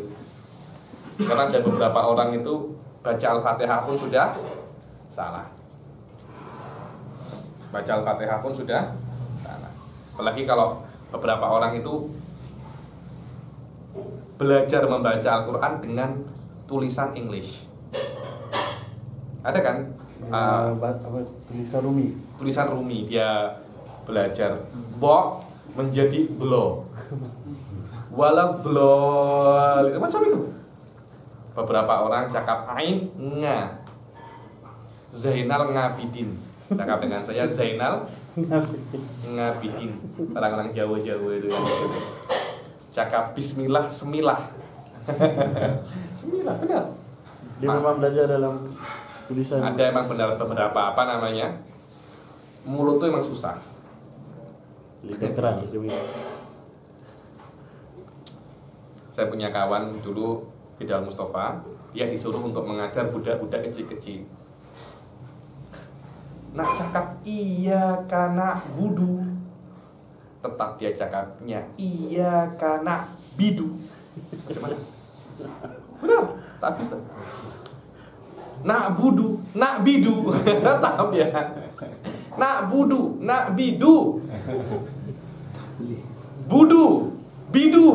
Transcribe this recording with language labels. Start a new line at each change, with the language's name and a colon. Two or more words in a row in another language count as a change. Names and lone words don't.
Malay: Karena ada beberapa orang itu baca Al-Fatihah pun sudah salah. Baca Al-Fatihah pun sudah salah. Apalagi kalau beberapa orang itu belajar membaca Al-Quran dengan tulisan English. Ada kan? Tulisan Rumi. Tulisan Rumi, dia belajar bo menjadi blo, walau blo, macam itu. Beberapa orang cakap ain nga, Zainal Ngabidin. Cakap dengan saya Zainal Ngabidin. Orang-orang Jawa itu yang cakap bismillah semilah. Semilah, benar. Dia memang belajar dalam tulisan. Ada emang beberapa mulut tuh emang susah. Lidah keras. Saya punya kawan dulu, Fidal Mustafa, dia disuruh untuk mengajar budak-budak kecil-kecil. Nak cakap iya kana budu, tetap dia cakapnya iya kana bidu. Bagaimana? Benar, tak bisa. Nak budu, nak bidu, tetap ya. Nak budu, nak bidu, budu, bidu.